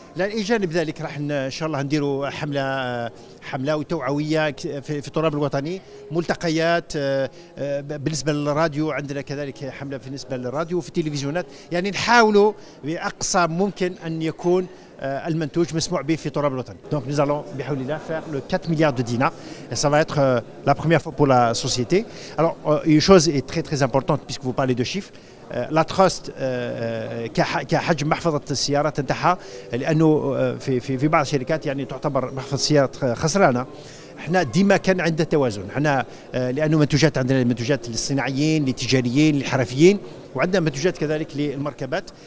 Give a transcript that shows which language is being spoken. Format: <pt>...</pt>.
<ar>الى جانب ذلك راح ان شاء الله نديروا حمله وتوعويه في التراب الوطني، ملتقيات بالنسبه للراديو، عندنا كذلك حمله بالنسبه للراديو وفي التلفزيونات، يعني نحاولوا باقصى ممكن ان يكون المنتوج مسموع به في تراب الوطن.</ar> <fr>Donc nous allons</fr> <ar>بحول الله</ar> <fr>faire le 4 milliards de dinars et ça va être la première fois pour la société. Alors une chose est très importante puisque vous parlez de chiffres.</fr> <ar>لا تراست كحجم محفظة السيارات نتاعها لأنه في بعض الشركات يعني تعتبر محفظة السيارات خسرانة. احنا ديما كان عندنا توازن، احنا لانه منتوجات عندنا منتوجات للصناعيين للتجاريين للحرفيين وعندنا منتوجات كذلك للمركبات.</ar>